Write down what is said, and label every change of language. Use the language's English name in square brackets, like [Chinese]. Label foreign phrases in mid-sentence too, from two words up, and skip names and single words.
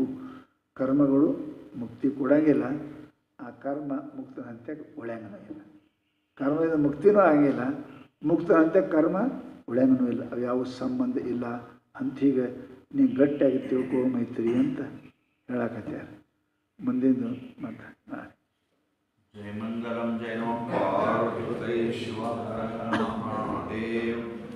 [Kannada] ಕರ್ಮಗಳು ಮುಕ್ತಿ ಕೊಡಂಗಿಲ್ಲ, ಆ ಕರ್ಮ ಮುಕ್ತನಂತೆ ಉಳ್ಯಂಗನೂ ಇಲ್ಲ. ಕರ್ಮದಿಂದ ಮುಕ್ತಿನೂ ಆಗಿಲ್ಲ, ಮುಕ್ತನಂತೆ ಕರ್ಮ ಉಳ್ಯಂಗನೂ ಇಲ್ಲ. ಅವು ಯಾವ ಸಂಬಂಧ ಇಲ್ಲ ಅಂತೀಗ ನೀ ಗಟ್ಟಿಯಾಗಿ ತಿಳ್ಕೋ ಮೈತ್ರಿ ಅಂತ ಹೇಳಕತ್ಯಾರ. ಮುಂದಿನ ಮತ್ತೆ ನಾಳೆ [Sanskrit] जय मंगलम जय नमः पार्वती शिव हर हर महादेव।